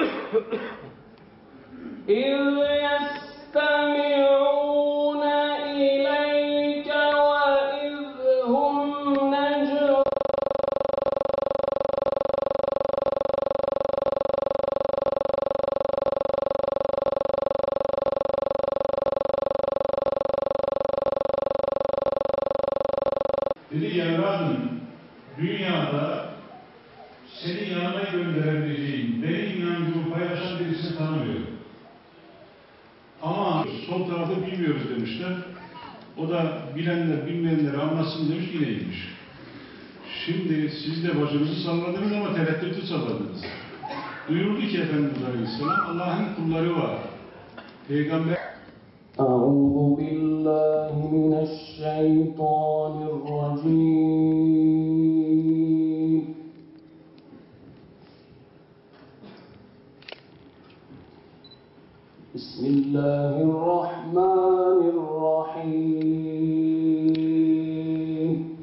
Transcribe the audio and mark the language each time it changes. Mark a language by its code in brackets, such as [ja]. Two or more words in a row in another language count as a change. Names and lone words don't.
[ar] إذ يستمعون إليك وإذ هم نجوى [tr] Dedi evladım, dünyada seni yanına gönderebileceğim, benim inancımı paylaşan birisini tanımıyorum. Ama sol tarafı bilmiyoruz demişler. O da bilenler bilmeyenleri anlasın demiş, yine gitmiş. Şimdi siz de başınızı salladınız ama tereddütü salladınız. Duyurdu ki Efendimiz Aleyhisselam, Allah'ın kulları var. Peygamber [ar] أعوذ بالله من الشيطان الرجيم بسم الله الرحمن الرحيم